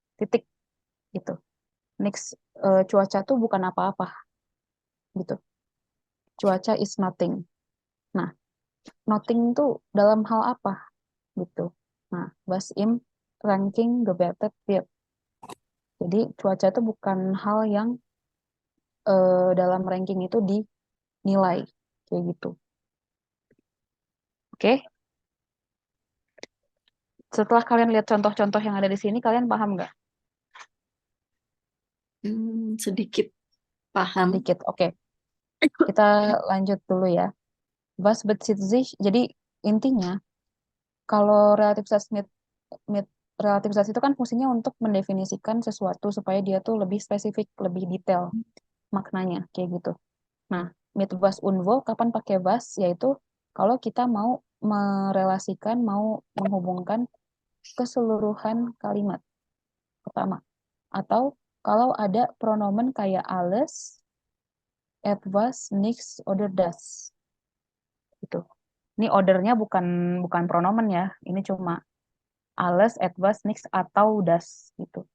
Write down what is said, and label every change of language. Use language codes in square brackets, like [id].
[id] Titik gitu. Nix cuaca tuh bukan apa-apa gitu. Cuaca [en] is nothing. [id] Nah, nothing tuh dalam hal apa gitu. [de] Nah, was im ranking gewertet wird. [id] Jadi cuaca itu bukan hal yang dalam ranking itu dinilai kayak gitu. Oke, setelah kalian lihat contoh-contoh yang ada di sini, kalian paham nggak? Sedikit paham. Dikit. Oke, kita lanjut dulu ya. [de] Was bezieht sich? [id] Jadi intinya kalau relativitas mit relativitas itu kan fungsinya untuk mendefinisikan sesuatu supaya dia tuh lebih spesifik, lebih detail maknanya kayak gitu. Nah, [de] mit was und wo [id] kapan pakai was yaitu kalau kita mau merelasikan, mau menghubungkan keseluruhan kalimat pertama. Atau kalau ada pronomen kayak alles, etwas, nichts, oder das. Gitu. Ini ordernya bukan bukan pronomen ya. Ini cuma alles, etwas, nichts, atau das gitu.